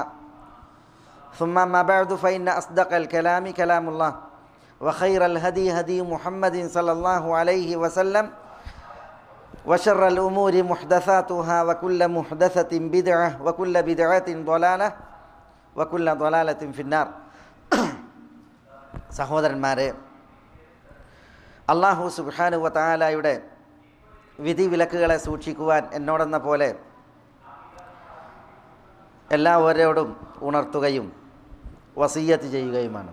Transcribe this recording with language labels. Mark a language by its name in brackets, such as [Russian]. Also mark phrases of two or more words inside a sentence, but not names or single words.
[Arabic] ثم ما بعد فإن أصدق الكلام كلام الله وخير الهدي هدي محمد صلى الله عليه وسلم وشر الأمور محدثاتها وكل محدثة بدعة وكل بدعة ضلالة وكل ضلالة في النار. [Malayalam] സഹോദരന്മാരെ, [Arabic] الله سبحانه وتعالى [Malayalam] വിധി വിലക്കുകളെ സൂക്ഷിക്കുവാൻ എന്നോടെന്ന പോലെ എല്ലാവരോടും ഉണർത്തുകയും വസിയ്യത്ത് ചെയ്യുകയുമാണ്.